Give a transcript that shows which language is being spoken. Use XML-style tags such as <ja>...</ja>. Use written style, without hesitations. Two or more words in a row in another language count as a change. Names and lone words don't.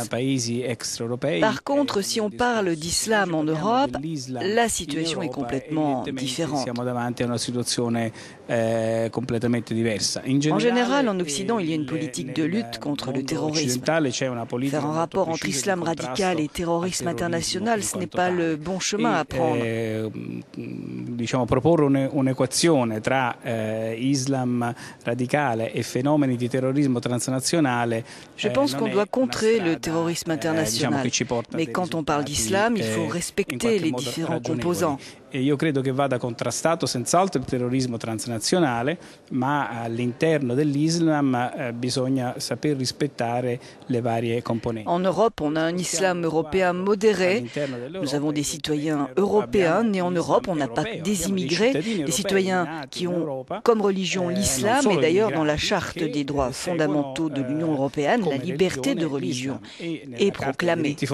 <fr>Par contre, si on parle d'islam en Europe, la situation est complètement différente. En général, en Occident, il y a une politique de lutte contre le terrorisme. Faire un rapport entre islam radical et terrorisme international, ce n'est pas le bon chemin à prendre.</fr> <it>Proporre un'equazione tra Islam radicale e fenomeni di terrorismo transnazionale.</it> <fr>Je pense qu'on doit contrer le terrorisme international. Mais quand on parle d'islam, il faut respecter les différents composants.</fr> <it>E io credo che vada contrastato senz'altro il terrorismo transnazionale, ma all'interno dell'Islam bisogna saper rispettare le varie componenti.</it> <fr>En Europe, on a un islam européen modéré. Nous avons des citoyens européens nés en Europe. On n'a pas des immigrés, des citoyens qui ont comme religion l'islam. Et d'ailleurs, dans la charte des droits fondamentaux de l'Union européenne, la liberté de religion est proclamée.</fr>